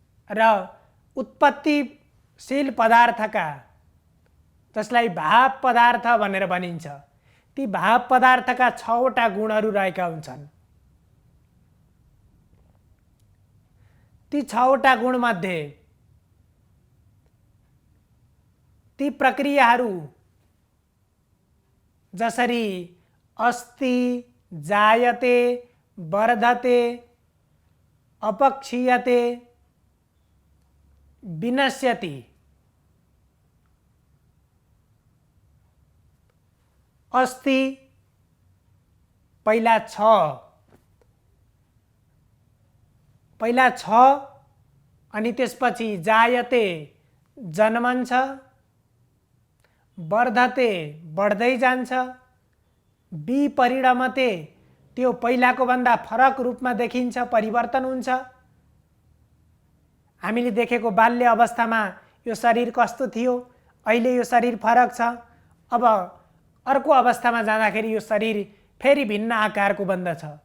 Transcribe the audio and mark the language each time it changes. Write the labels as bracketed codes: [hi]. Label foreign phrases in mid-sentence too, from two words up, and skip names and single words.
[ne] र उत्पत्तिशील पदार्थका, जसलाई भाव पदार्थ भनेर भनिन्छ, ती भाव पदार्थका 6वटा गुणहरू रहेका हुन्छन्। ती 6वटा गुणमध्ये ती प्रक्रियाहरू जसरी [sa] अस्ति, जायते, वर्धते, अपक्षीयते, [ne] विनश्यति, अस्ति पहिला छ अनि त्यसपछि जायते जन्मन्छ, वर्धते बढ्दै जान्छ, विपरिणमते त्यो पहिलाको भन्दा फरक रूपमा देखिन्छ, परिवर्तन हुन्छ। हामीले देखेको बाल्य अवस्थामा यो शरीर कस्तो थियो, अहिले यो शरीर फरक छ। अब अर्को अवस्थामा जाँदाखेरि यो शरीर फेरि भिन्न आकारको बन्दछ।